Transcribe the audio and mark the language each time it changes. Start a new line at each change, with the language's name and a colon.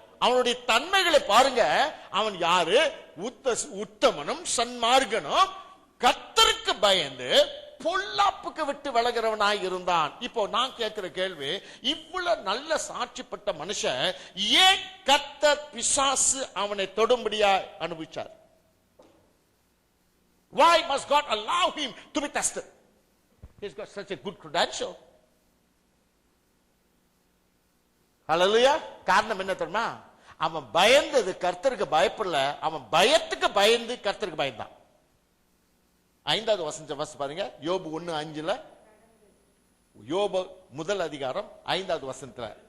Tamil: அவனுடைய தன்மைகளை பாருங்க. அவன் யாரு? உத்தமனும் சன்மார்க்கனும், கர்த்தருக்கு பயந்து பொல்லாப்புக்கு விட்டு விலகிறவனாய் இருந்தான். இப்போ நான் கேட்கிற கேள்வி, இவ்வளவு நல்ல சாட்சிப்பட்ட மனுஷன் ஏன் கர்த்தர் பிசாசு அவனை தொடும்படியா அனுபவிச்சார்?
English: Why must God allow him to be tested? He's got such a good credential.
Tamil: Hallelujah. காரணம் என்ன தெரியுமா? அவன் பயந்தது கர்த்தருக்கு பயப்படல, அவன் பயத்துக்கு பயந்து கர்த்தருக்கு பயந்தான். 5வது வசனம் பாருங்க, யோபு 1:5, யோபு 1 அதிகாரம் 5வது வசனத்துல.